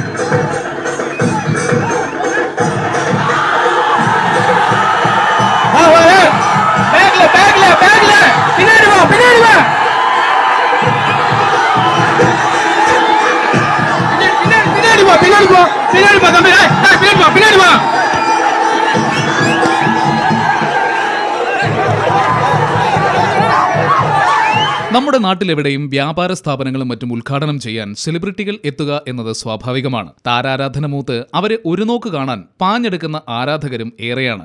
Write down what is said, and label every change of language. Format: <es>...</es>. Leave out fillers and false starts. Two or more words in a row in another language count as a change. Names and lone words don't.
<ta>பேக்ல பேக்ல பேக்ல பின்னாடி வா, பின்னாடி வா. பின்னாடி வா, பின்னாடி வா, பின்னாடி வா தம்பி. பின்னாடி வா, பின்னாடி வா.</ta> <ml>നമ്മുടെ നാട്ടിലെവിടെയും വ്യാപാര സ്ഥാപനങ്ങളും മറ്റും ഉദ്ഘാടനം ചെയ്യാൻ സെലിബ്രിറ്റികൾ എത്തുക എന്നത് സ്വാഭാവികമാണ്. താരാരാധന മൂത്ത് അവരെ ഒരു നോക്ക് കാണാൻ പാഞ്ഞെടുക്കുന്ന ആരാധകരും ഏറെയാണ്.</ml>